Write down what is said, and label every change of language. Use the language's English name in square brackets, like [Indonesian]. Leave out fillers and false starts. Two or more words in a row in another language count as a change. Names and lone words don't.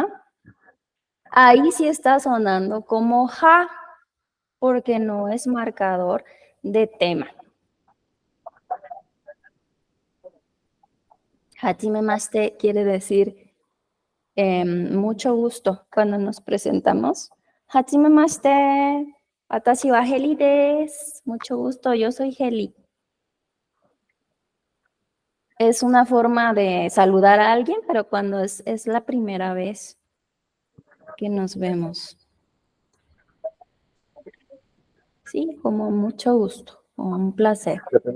[Spanish] Ahí sí está sonando como ja, porque no es marcador de tema. Hajimemashite quiere decir mucho gusto cuando nos presentamos. [Japanese] はじめまして、私は Heli です. [Spanish] Mucho gusto, yo soy Heli. Es una forma de saludar a alguien, pero cuando es la primera vez que nos vemos. Sí, como mucho gusto, o un placer.